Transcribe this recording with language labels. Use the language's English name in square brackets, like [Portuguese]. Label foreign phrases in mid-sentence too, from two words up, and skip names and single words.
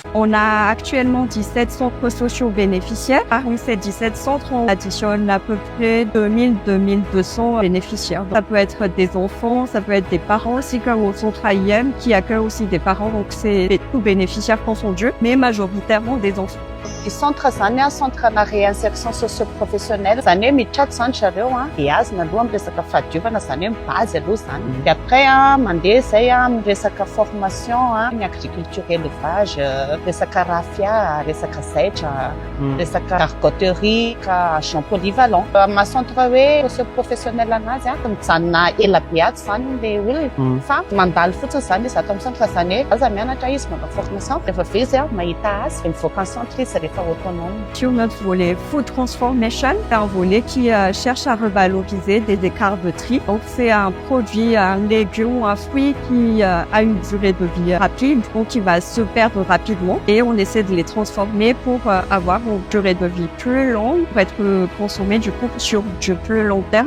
[French] On a actuellement 17 centres sociaux bénéficiaires. Parmi ces 17 centres, on additionne à peu près 2000-2200 bénéficiaires. Donc, ça peut être des enfants, ça peut être des parents aussi, comme au centre AIM qui accueille aussi des parents, donc c'est tout bénéficiaires confondus, mais majoritairement des enfants. [Malagasy] I centre zany a centre-na [French] réinsertion socio-professionnelle [Malagasy] zany hoe miditra zany zareo iazona aloha amin'ny resaka fahadiovana zany hoe base aloha zany de après mandeha zay amin'ny resaka formation ny [French] agriculture élevage [Malagasy] resaka rafia resaka zaitra resaka argoterie ka [French] agent polyvalent [Malagasy] ma centre hoe socio-professionnel anazy mijanona ela be aty zany le olona fa mandalo fotsiny zany izy ato amin'ny centre zany hoe aza mianatra izy manao formation rehefa avy izy mahita azy de mivoaka ny centre izy rehefa autonome. [French] Sur notre volet Food Transformation, c'est un volet qui cherche à revaloriser des écarts de tri. Donc c'est un produit, un légume ou un fruit qui a une durée de vie rapide, donc qui va se perdre rapidement, et on essaie de les transformer pour avoir une durée de vie plus longue, pour être consommé du coup sur du plus long terme.